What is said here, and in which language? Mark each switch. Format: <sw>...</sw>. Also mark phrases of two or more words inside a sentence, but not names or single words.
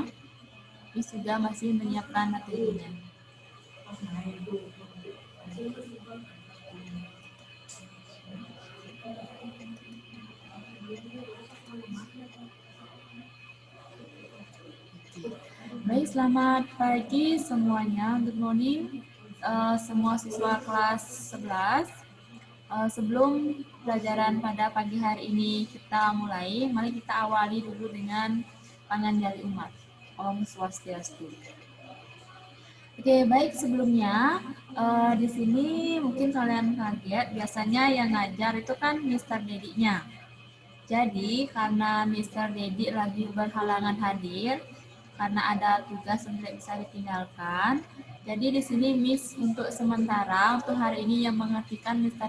<id>Ini sudah masih menyiapkan materinya. Baik, selamat pagi semuanya.</id> <en>Good morning</en> <id>semua siswa kelas 11. Sebelum pelajaran pada pagi hari ini kita mulai, mari kita awali dulu dengan</id> <ban>panganjali umat. Om Swastiastu.</ban> <id>Oke, baik, sebelumnya di sini mungkin kalian kaget, biasanya yang ngajar itu kan Mr. Dedi-nya. Jadi karena Mr. Dedi lagi berhalangan hadir, karena ada tugas yang tidak bisa ditinggalkan, jadi di sini Miss untuk sementara untuk hari ini yang mengertikan Mr.</id>